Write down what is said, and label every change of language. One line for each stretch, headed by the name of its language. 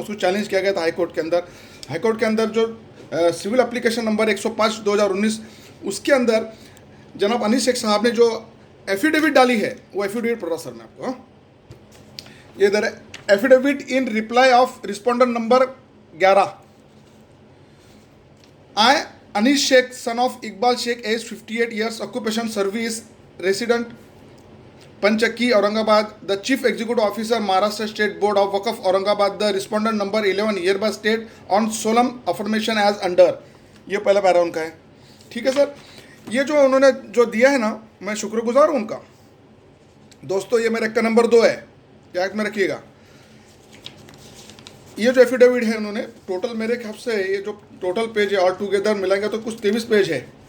Hindi: उसको चैलेंज किया गया था हाई कोर्ट के अंदर। हाई कोर्ट के अंदर जो सिविल एप्लीकेशन नंबर 105 2019 उसके अंदर जनाब अनीस शेख साहब ने जो एफिडेविट डाली है, वो एफिडेविट पढ़ रहा सर मैं आपको। ये इधर है, affidavit in reply off respondent number 11।
English: I Anish Sheikh, son of Iqbal Sheikh, age 58 years, occupation service, resident Panchakki, Aurangabad, the Chief Executive Officer, Maharashtra State Board of Waqf, Aurangabad, the respondent number 11, hereby state on solemn affirmation as under।
Hindi: ये पहला para उनका है। ठीक है sir, ये जो उन्होंने जो दिया है ना, मैं शुक्रगुजार हूँ उनका। दोस्तों, ये मेरा एक्का नंबर 2 है, याद में रखिएगा। ये जो एफिडेविट है उन्होंने टोटल मेरे ख्याल से ये जो टोटल पेज है ऑल टुगेदर मिलाएंगे तो कुछ 23 पेज है।